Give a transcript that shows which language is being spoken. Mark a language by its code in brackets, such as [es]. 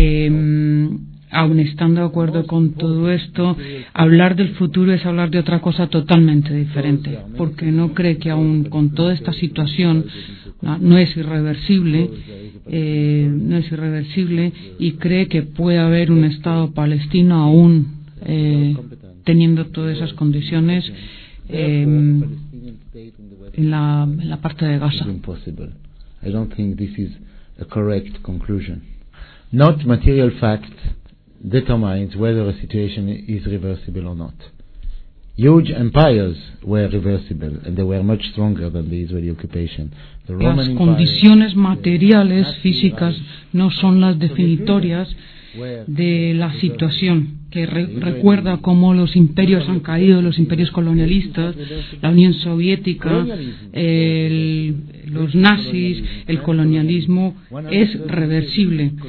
[es] Aun estando de acuerdo con todo esto, hablar del futuro es hablar de otra cosa totalmente diferente, porque no cree que aún con toda esta situación no es irreversible, no es irreversible, y cree que puede haber un Estado palestino aún teniendo todas esas condiciones en la parte de Gaza. [en] I don't think this is a correct conclusion. Not material fact determines whether a situation is reversible or not. Huge empires were reversible and they were much stronger than the Israeli occupation. The [es] Roman Empire, las condiciones materiales, físicas, no son las definitorias de la situación, que recuerda cómo los imperios han caído, los imperios colonialistas, la Unión Soviética, los nazis, el colonialismo es reversible.